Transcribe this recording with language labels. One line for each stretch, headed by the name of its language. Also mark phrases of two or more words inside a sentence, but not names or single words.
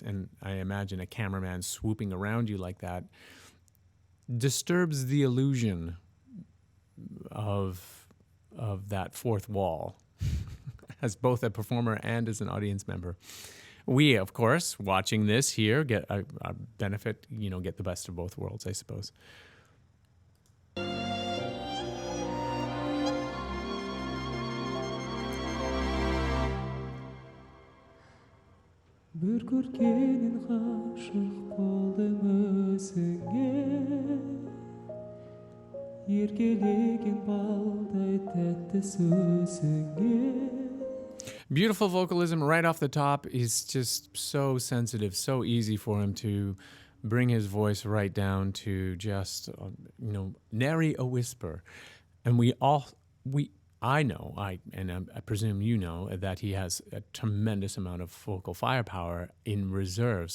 English: And I imagine a cameraman swooping around you like that disturbs the illusion of that fourth wall as both a performer and as an audience member. We, of course, watching this here, get a benefit, get the best of both worlds, I suppose.
Kazakh: Bir көркенен ғашық болдым өзіңе, еркелеген балдай тәтті сөзіңе.
English: Beautiful vocalism right off the top. Is just so sensitive, so easy for him to bring his voice right down to just, nary a whisper. And I know, and I presume you know, that he has a tremendous amount of vocal firepower in reserve.